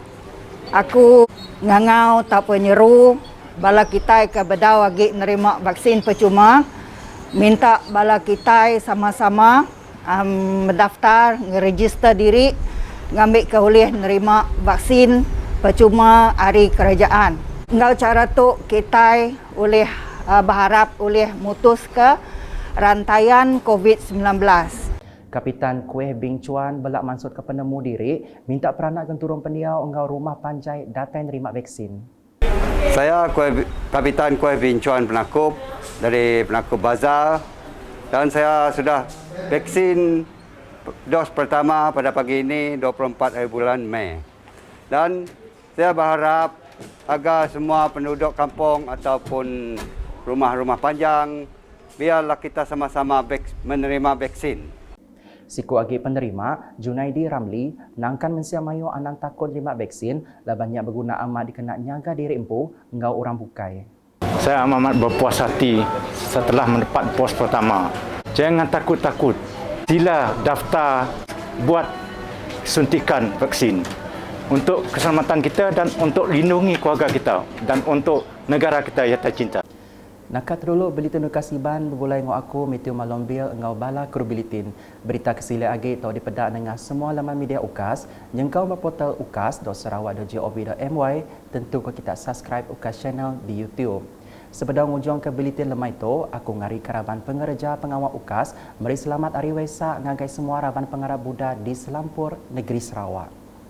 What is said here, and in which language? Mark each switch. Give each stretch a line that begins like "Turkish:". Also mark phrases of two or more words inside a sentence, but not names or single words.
Iban: Aku ngangau tak penyeru bala kita ke bedau lagi nerima vaksin percuma, minta bala kita sama-sama mendaftar, ngeregister diri, ngambil keulih nerima vaksin percuma hari kerajaan. Ngau cara tu kita oleh berharap oleh mutus ke rantaian COVID-19. Kapitan Kueh Bing Chuan belak mansut ke penemu diri, minta peranak genturung pendiau engau rumah panjai datai nerima vaksin.
Malay: Saya Kapitan Kueh Bing Chuan Penakup dari Penakup Bazar dan saya sudah vaksin dos pertama pada pagi ini 24 hari bulan Mei. Dan saya berharap agar semua penduduk kampung ataupun rumah-rumah panjang biarlah kita sama-sama menerima vaksin.
Iban: Siku agi penerima, Junaidi Ramli, nangkan mensia mayu anang takut terima vaksin, labannya berguna amat dikena nyaga diri empu, engau orang bukai.
Malay: Saya amat berpuas hati setelah mendapat pos pertama. Jangan takut-takut. Sila daftar buat suntikan vaksin untuk keselamatan kita dan untuk lindungi keluarga kita dan untuk negara kita yang tercinta.
Iban: Nakat dulu belitin kasiban berbulai ngau aku Meteo Malombil ngau bala kru belitin. Berita kesila agi tau dipedak dengan semua laman media UKAS, nyengkau berportal ukas.sarawak.gov.my, tentu kau kita subscribe UKAS channel di YouTube. Sebedang ujung ke belitin lemai tu, aku ngari keraban pengereja pengawal UKAS, meri selamat hari Waisak ngagai semua raban pengarap Buddha di Selampur, Negeri Sarawak.